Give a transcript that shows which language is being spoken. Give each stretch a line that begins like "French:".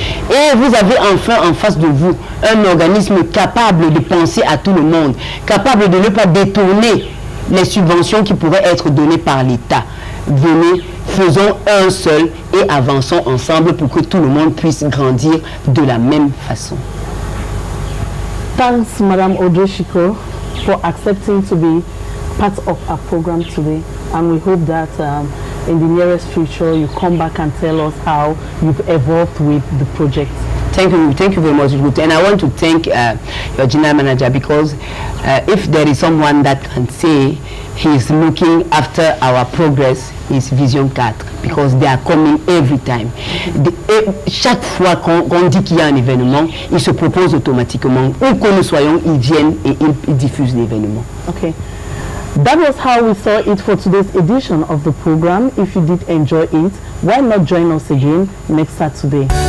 French: Et vous avez enfin en face de vous un organisme capable de penser à tout le monde, capable de ne pas détourner les subventions qui pourraient être données par l'État. Venez, faisons un seul et avançons ensemble pour que tout le monde puisse grandir de la même façon.
English: Thanks, Madame Odochiko, for accepting to be part of our program today, and we hope that in the nearest future you come back and tell us how you've evolved with the project. Thank you very much, Ruth. And I want to thank your general manager, because if there is someone that can say he's looking after our progress, is Vision 4, because they are coming every time.
French: Chaque fois qu'on dit qu'il y a un événement, ils se proposent automatiquement. Où que nous soyons, ils viennent et ils diffusent l'événement.
English: Okay. That was how we saw it for today's edition of the program. If you did enjoy it, why not join us again next Saturday?